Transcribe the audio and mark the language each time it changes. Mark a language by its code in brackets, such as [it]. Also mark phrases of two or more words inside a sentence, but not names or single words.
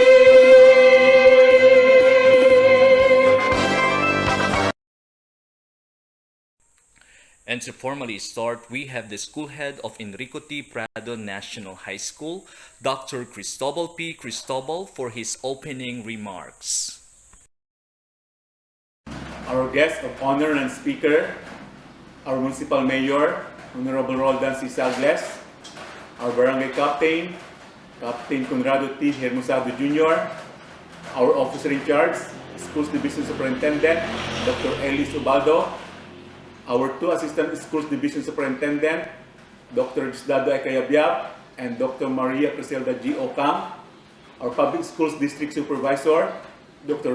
[en] And to formally start, we have the school head of Enrico T. Prado National High School, Dr. Cristobal P. Cristobal, for his opening remarks. Our guest of honor and speaker, our Municipal Mayor, Honorable Roldan C. Salles, our Barangay Captain, Captain Conrado T. Hermosado Jr., our Officer in Charge, Schools Division Superintendent, Dr. Elis Ubaldo, our two Assistant Schools Division Superintendent, Dr. Gisdado Aycayabyab and Dr. Maria Criselda G. Ocam, our Public Schools District Supervisor, Dr.